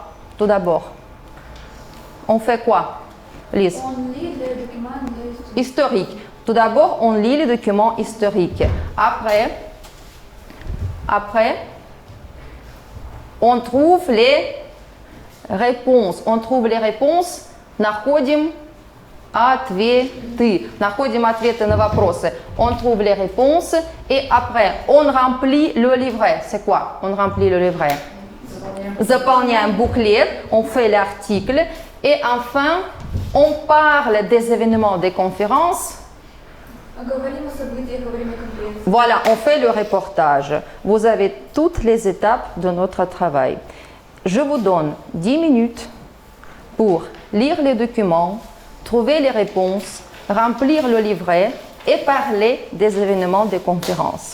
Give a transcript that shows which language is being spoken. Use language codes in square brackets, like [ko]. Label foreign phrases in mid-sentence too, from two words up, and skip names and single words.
[fr] Tout d'abord, on fait quoi, Lise? On lit les documents Historique. Tout d'abord, on lit les documents historiques. Après, on trouve les réponses. On trouve les réponses. [ru] Находим ответы. Находим ответы на вопросы. [fr] On trouve les réponses et après, on remplit le livret. C'est quoi? On remplit le livret. [ru] Заполняем буклет, [fr] on fait l'article et enfin, on parle des événements des conférences. [ru] Говорим о событиях во время конференции. [fr] Voilà, on fait le reportage. Vous avez toutes les étapes de notre travail. Je vous donne 10 minutes pour lire les documents, trouver les réponses, remplir le livret et parler des événements des conférences.